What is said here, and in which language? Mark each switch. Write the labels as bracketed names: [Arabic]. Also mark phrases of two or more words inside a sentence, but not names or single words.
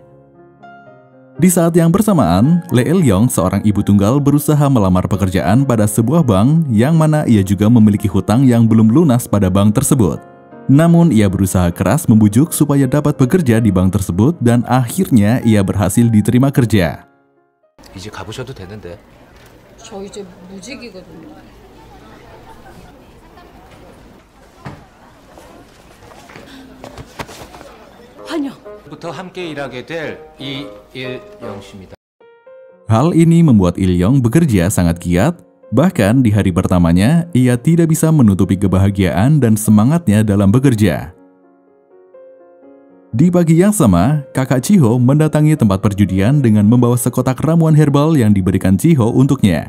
[Indonesian] Di saat yang bersamaan, Lee Il-yong, seorang ibu tunggal, berusaha melamar pekerjaan pada sebuah bank yang mana ia juga memiliki hutang yang belum lunas pada bank tersebut. Namun ia berusaha keras membujuk supaya dapat bekerja di bank tersebut dan akhirnya ia berhasil diterima kerja. [Korean] 이제 가보셔도 되는데. 저 이제 무직이거든요. 환영. 부터 함께 일하게 될 이일영 씨입니다. [Indonesian] Hal ini membuat Il-yong bekerja sangat giat, bahkan di hari pertamanya ia tidak bisa menutupi kebahagiaan dan semangatnya dalam bekerja. Di pagi yang sama, kakak Chiho mendatangi tempat perjudian dengan membawa sekotak ramuan herbal yang diberikan Chiho untuknya.